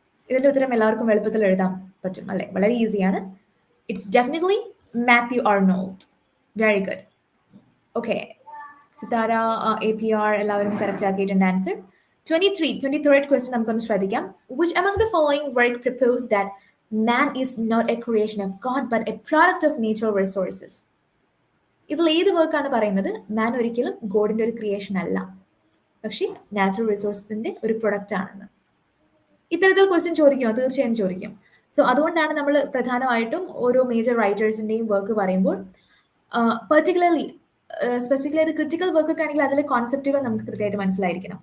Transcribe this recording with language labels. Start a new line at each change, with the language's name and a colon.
Malayalam: ഇതിന്റെ ഉത്തരം എല്ലാവർക്കും എളുപ്പത്തിൽ എഴുതാൻ പറ്റും അല്ലെ, വളരെ ഈസിയാണ്.
English: It's definitely Matthew Arnold. Very good.
Malayalam: Okay, Sithara, APR എല്ലാവരും കറക്റ്റ് ആക്കിയിട്ടുണ്ട് ആൻസർ. 23rd ക്വസ്റ്റ്യൻ നമുക്കൊന്ന് ശ്രദ്ധിക്കാം.
English: Which among the following work proposed that man is not a creation of God but a product of natural resources?
Malayalam: ഇതിൽ ഏത് വർക്കാണ് പറയുന്നത് മാൻ ഒരിക്കലും ഗോഡിന്റെ ഒരു ക്രിയേഷൻ അല്ല, പക്ഷേ നാച്ചുറൽ റിസോഴ്സസിന്റെ ഒരു പ്രൊഡക്റ്റ് ആണെന്ന്? ഇത്തരത്തിൽ ക്വസ്റ്റ്യൻ ചോദിക്കുമോ? തീർച്ചയായും ചോദിക്കും. സോ അതുകൊണ്ടാണ് നമ്മൾ പ്രധാനമായിട്ടും ഓരോ മേജർ റൈറ്റേഴ്സിന്റെയും വർക്ക് പറയുമ്പോൾ പെർട്ടിക്കുലർലി സ്പെസിഫിക്കലി അത് ക്രിട്ടിക്കൽ വർക്ക് ഒക്കെ ആണെങ്കിൽ അതിലെ കോൺസെപ്റ്റുകൾ നമുക്ക് കൃത്യമായിട്ട് മനസ്സിലായിരിക്കണം.